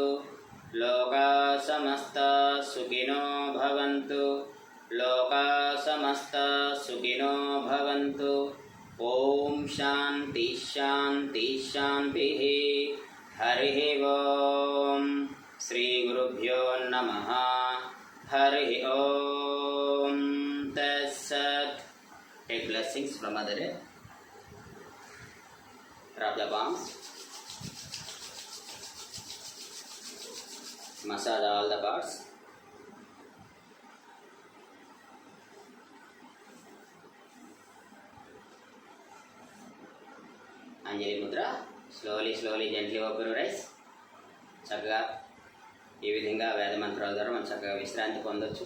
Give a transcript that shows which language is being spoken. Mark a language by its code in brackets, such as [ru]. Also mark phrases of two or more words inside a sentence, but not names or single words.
[sa] లోకా సమస్తా సుఖినో భవంతు. లోకా సమస్తా సుఖినో భవంతు. ఓం శాంతి శాంతి శాంతి. హరి ఓం. శ్రీ గురుభ్యో నమః. హరి ఓం. తత్సత్. [en] Take blessings from Mother. Rub the palms. Massage all the parts. [te] అంజలి ముద్ర. [en] slowly gently open your eyes. [te] చక్కగా ఈ విధంగా వేద మంత్రాల ద్వారా మనం చక్కగా విశ్రాంతి పొందొచ్చు.